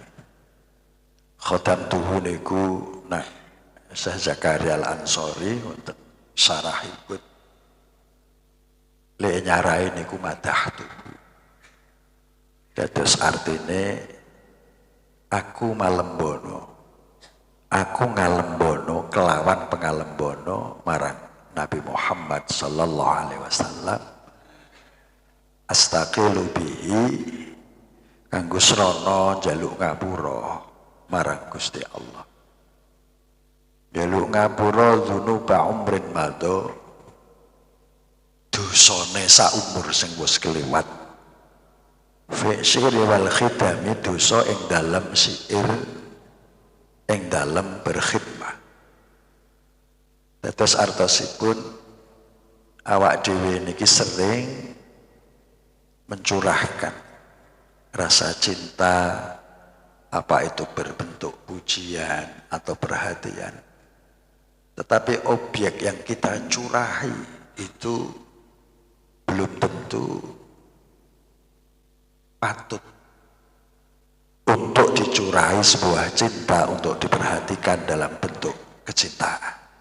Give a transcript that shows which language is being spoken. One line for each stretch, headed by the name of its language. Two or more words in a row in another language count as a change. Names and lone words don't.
Javanese: Khatamtuhu niku Syekh Zakaria Al-Ansori wonten syarahipun le nyarai niku madahtu. Dados artine aku ngalembono kelawan pengalembono marang Nabi Muhammad
Arabic: صلى الله عليه وسلم أستقيل به
Javanese: kanggo srana njaluk ngapura marang Gusti Allah. Njaluk ngapura
Arabic: ذنوب عمر مضى,
Javanese: dosane sak umur sing wis kelewat.
Arabic: في الشعر والخدم,
Javanese: dosa ing dalem syair, ing dalem berkhidmah. Dados artosipun awak dhewe niki
Indonesian: sering mencurahkan rasa cinta, apa itu berbentuk pujian atau perhatian. Tetapi objek yang kita curahi itu belum tentu patut untuk dicurahi sebuah cinta, untuk diperhatikan dalam bentuk kecintaan.